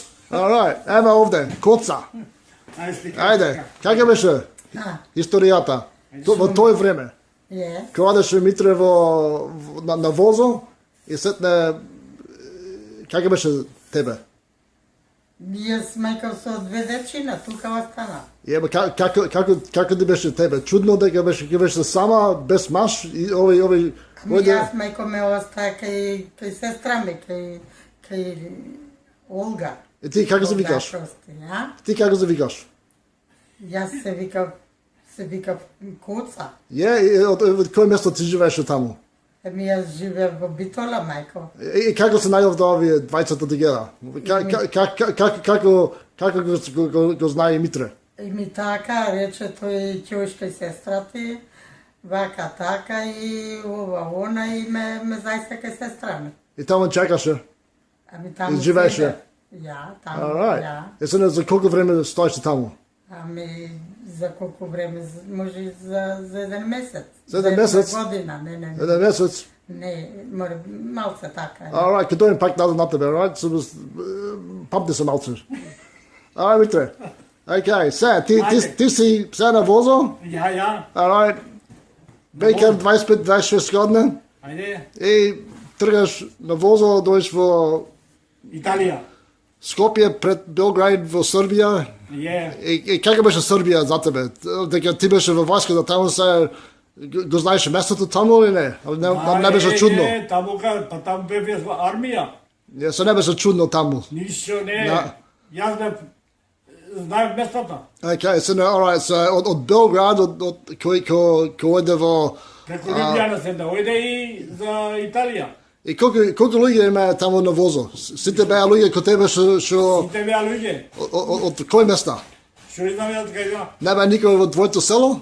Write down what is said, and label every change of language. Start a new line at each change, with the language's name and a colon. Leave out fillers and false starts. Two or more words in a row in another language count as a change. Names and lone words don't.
Macedonian: Alright, ева овде, коца. Ајде, како беше историјата? Во тој време. Кога одеше Митре на возо и сетне, како беше тебе? Јаз мајка со две дечина, тукај остала. Је, па како ти беше тебе? Чудно дека беше сама, без маш и овој Јаз мајко ме остаје кај сестра ми, кај Олга. И ти како се викаш? Ja? Ти како се викаш? Јаз се вика Куца. Je, од кој место ти живееше таму? Јаз живим в Битола, majko. И како се најдов да овие двајцата тегера? Како го знае Митре? И ми така рече, то је ќушка и сестра ти, вака така и ова она и ме заиста кај сестра ми. И таму чекаше? А ми тамо И живеше? седе. Ја, тамо, Alright. ja. И се за колку време стоеше таму?
Serbian: A mi za koliko vreme, može i za jedan mesec. Za jedan mesec? Jedna godina, ne.
Macedonian: Еден месец? Не, мора, малце така. је. Alright, ќе дојдем пак назад на тебе,
English: alright? So,
Macedonian: памти се малце. Alright, Митре. Okay, сега, ти си сега на возо? Ja. Alright. Бекер 25-26 година Ajde. и тргаш на возо, дојдеш во Italija. Скопје пред Белград во Србија. Je. И како беше Србија за тебе? Дека ти беше во войската таму се го знаеш местото таму или не? Не беше чудно. Па тамо бебе армија. Не се не беше чудно таму. Нищо не. Да. Јас бе знаем местата.
English: Okay, so alright, so
Macedonian: од Белград кој оде во Преку Лјубљана се да ојде и за Италија. и колку луѓе има таму на возо? Сите беа луѓе кој тебе што Сите беа луѓе. од кој места? Што знам јас кај ја? Не бе никој во твоето село?